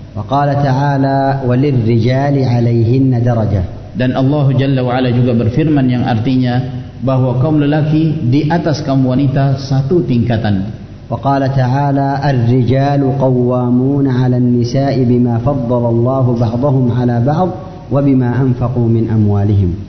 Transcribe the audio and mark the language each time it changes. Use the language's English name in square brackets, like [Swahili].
[Arabic] وقال تعالى وللرجال عليهن درجة. [Indonesian] Dan Allah Jalla wa Ala juga berfirman yang artinya bahwa kaum lelaki di atas kaum wanita satu tingkatan. [Arabic] وقال تعالى الرجال قوامون على النساء بما فضل الله بعضهم على بعض وَبِمَا أَنْفَقُوا مِنْ أَمْوَالِهِمْ.